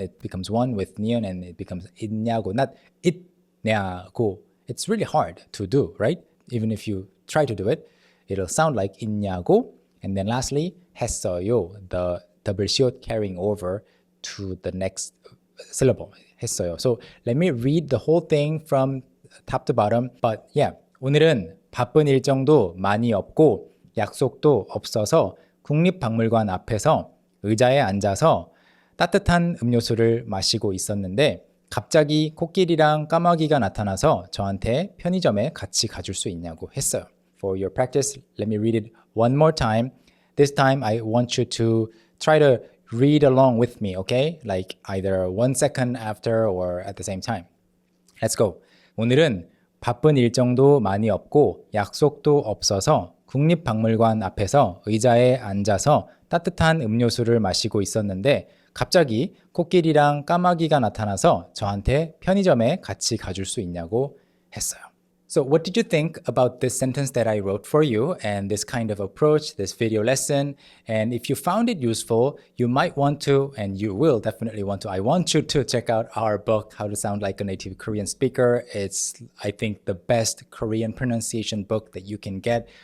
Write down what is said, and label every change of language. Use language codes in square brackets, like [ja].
[en] It becomes one with nion and it becomes 있냐고, not 있냐고. It's really hard to do, right? Even if you try to do it, it'll sound like 있냐고. And then lastly, 했어요, the double 시옷 carrying over to the next syllable, 했어요. So let me read the whole thing from top to bottom. [ko] But yeah, 오늘은 바쁜 일정도 많이 없고 약속도 없어서 국립박물관 앞에서 의자에 앉아서 따뜻한 음료수를 마시고 있었는데 갑자기 코끼리랑 까마귀가 나타나서 저한테 편의점에 같이 가줄 수 있냐고 했어요. [en] For your practice, let me read it one more time. This time I want you to try to read along with me, okay? Like either 1 second after or at the same time. Let's go. [ko] 오늘은 바쁜 일정도 많이 없고 약속도 없어서 국립박물관 앞에서 의자에 앉아서 따뜻한 음료수를 마시고 있었는데 갑자기 코끼리랑 까마귀가 나타나서 저한테 편의점에 같이 가줄 수 있냐고 했어요. [en] So what did you think about this sentence that I wrote for you and this kind of approach, this video lesson? And if you found it useful, you might want to, and you will definitely want to, I want you to check out our book, How to Sound Like a Native Korean Speaker. It's, I think, the best Korean pronunciation book that you can get.